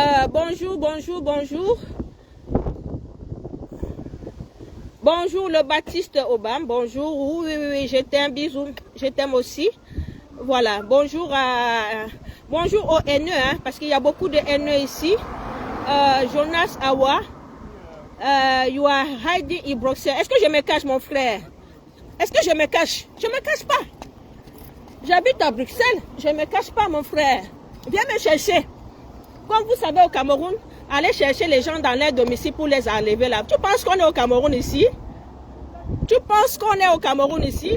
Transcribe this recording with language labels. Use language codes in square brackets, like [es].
[fr] Bonjour, bonjour, bonjour. Bonjour le Baptiste Obama, bonjour, oui, je t'aime, bisous, je t'aime aussi. Voilà, bonjour aux haineux, hein, parce qu'il y a beaucoup de haineux ici. [en] Jonas Awa, you are hiding in Bruxelles. [fr] Est-ce que je me cache, mon frère? Est-ce que je me cache? Je ne me cache pas. J'habite à Bruxelles, je ne me cache pas, mon frère. Viens me chercher. Comme vous savez, au Cameroun, allez chercher les gens dans leur domicile pour les enlever là. Tu penses qu'on est au Cameroun ici? Tu penses qu'on est au Cameroun ici?